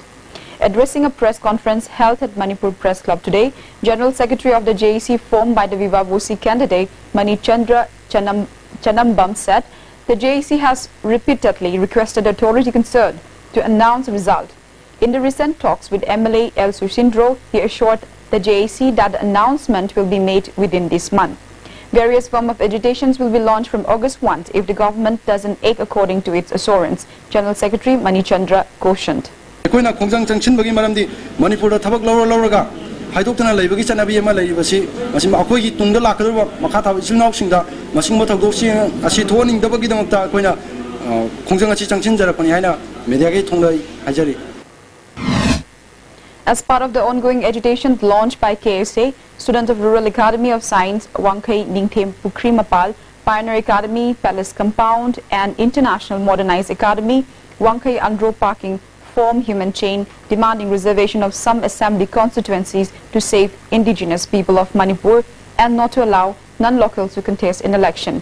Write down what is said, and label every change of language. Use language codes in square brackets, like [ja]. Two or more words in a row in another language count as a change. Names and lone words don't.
[en] Addressing a press conference held at Manipur Press Club today, General Secretary of the JEC formed by the Viva Voce candidate Manichandra Chanambam said the JEC has repeatedly requested the authority concerned to announce the result. In the recent talks with MLA L. Sushindro, he assured the JEC that the announcement will be made within this month. Various forms of agitations will be launched from August 1 if the government doesn't act according to its assurance, General Secretary Manichandra cautioned. [mni] ꯑꯩꯈꯣꯏꯅ ꯈꯣꯡꯖꯪ ꯆꯪꯁꯤꯟꯕꯒꯤ ꯃꯔꯝꯗꯤ ꯃꯅꯤꯄꯨꯔꯗ ꯊꯕꯛ ꯂꯧꯔꯒ ꯍꯥꯏꯗꯣꯛꯇꯅ ꯂꯩꯕꯒꯤ ꯆꯠꯅꯕꯤ ꯑꯃ ꯂꯩꯔꯤꯕꯁꯤ ꯃꯁꯤ ꯑꯩꯈꯣꯏꯒꯤ ꯇꯨꯡꯗ ꯂꯥꯛꯀꯗꯧꯕ ꯃꯈꯥ ꯊꯥꯕ ꯏꯆꯤꯜ ꯏꯅꯥꯎꯁꯤꯡꯗ ꯃꯁꯤꯒꯨꯝꯕ ꯊꯧꯗꯣꯛꯁꯤꯡ ꯑꯁꯤ ꯊꯣꯛꯍꯟꯅꯤꯡꯗꯕꯒꯤꯗꯃꯛꯇ ꯑꯩꯈꯣꯏꯅ ꯈꯣꯡꯖꯪ ꯑꯁꯤ ꯆꯪꯁꯤꯟꯖꯔꯛꯄꯅꯤ ꯍꯥꯏꯅ ꯃꯤꯗꯤꯌꯥꯒꯤ ꯊꯣꯡꯗ ꯍꯥꯏꯖꯔꯤ. [en] As part of the ongoing agitation launched by KSA, students of Rural Academy of Science, Wangkai Ningthem Pukri Mapal, Pioneer Academy, Palace Compound, and International Modernized Academy, Wangkai Andro Parking form human chain demanding reservation of some assembly constituencies to save indigenous people of Manipur and not to allow non-locals to contest in election.